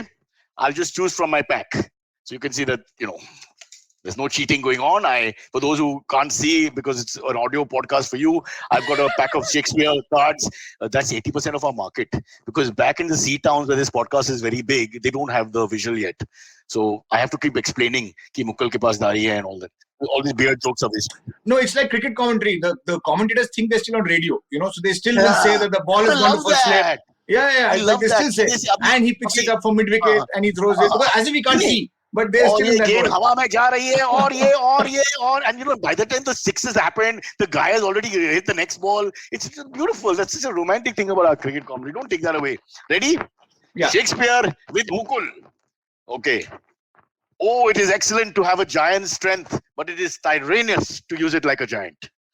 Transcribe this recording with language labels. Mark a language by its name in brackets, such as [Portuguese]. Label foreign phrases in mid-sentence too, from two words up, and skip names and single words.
[English] I'll just choose from my pack. So you can see that, there's no cheating going on. For those who can't see, because it's an audio podcast for you, I've got a pack of Shakespeare cards. That's 80% of our market. Because back in the sea towns where this podcast is very big, they don't have the visual yet. So I have to keep explaining [Hindi] कि Mukkal के पास दाढ़ी है [English] and all that. All these weird jokes are wasted. No, it's like cricket commentary. The commentators think they're still on radio, so they still will say that the ball I is going to love first slip. that. Yeah. I It's love like they that. still say, and he picks it up from mid wicket and he throws it. Because as if we can't see, but they're और still in ये that गेंद world. [Hindi] हवा में जा रही है और [English] and by the time the sixes happened, the guy has already hit the next ball. It's beautiful. That's such a romantic thing about our cricket comedy. Don't take that away. Ready? Yeah. Shakespeare with Mukul. Okay. Oh, it is excellent to have a giant's strength, but it is tyrannous to use it like a giant.